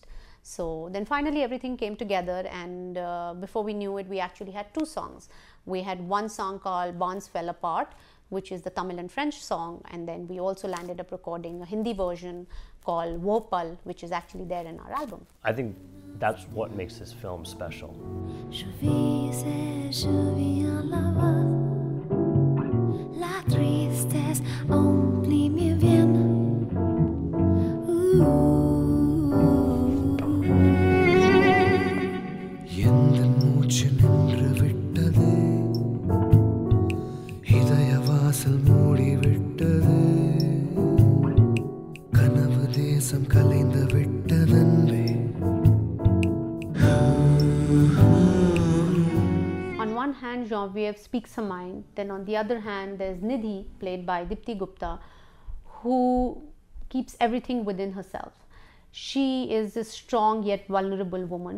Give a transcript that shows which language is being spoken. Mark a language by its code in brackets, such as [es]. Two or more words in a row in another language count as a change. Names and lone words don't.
[en] So then finally everything came together, and before we knew it, we actually had 2 songs. We had one song called Bonds Fell Apart, which is the Tamil and French song, and then we also landed up recording a Hindi version called Wo Pal, which is actually there in our album. I think that's what makes this film special. [fr] Je vis et je viens là-bas, la tristesse emplit mes veines. [ta] எந்தன் மூச்சு நின்று விட்டதே இதய வாசல் மூடி விட்டதே கனவு தேசம் கலைந்து விட்டதன்பே. [en] On one hand, Janvier speaks her mind, then on the other hand, there's Nidhi, played by Dipti Gupta, who keeps everything within herself. She is a strong yet vulnerable woman.